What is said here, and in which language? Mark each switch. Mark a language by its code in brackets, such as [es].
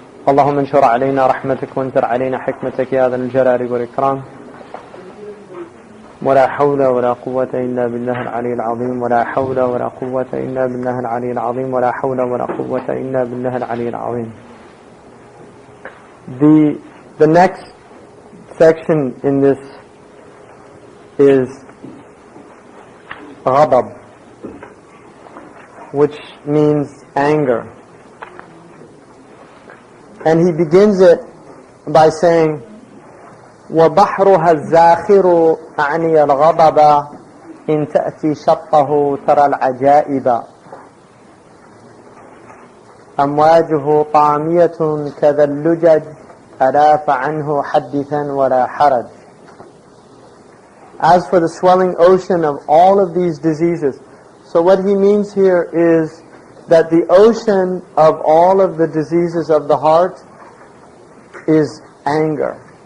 [ar] اللهم انشر علينا رحمتك وانثر علينا حكمتك يا ذا الجلال والإكرام. ولا حول ولا قوة إلا بالله العلي العظيم. ولا حول ولا قوة إلا بالله العلي العظيم. ولا حول ولا قوة إلا بالله العلي العظيم. [en] The next section in this is غضب, which means anger. And he begins it by saying, [ar] وَبَحْرُهَا الزَّاخِرُ أَعْنِيَ الْغَضَبَ إِن تَأْتِي شَطَّهُ تَرَى الْعَجَائِبَ أَمْوَاجُهُ طَامِيَةٌ كَذَا اللُّجَجِ أَلَا فَعَنْهُ حَدِّثًا وَلَا حَرَجٍ. [en] As for the swelling ocean of all of these diseases, so what he means here is that the ocean of all of the diseases of the heart is anger.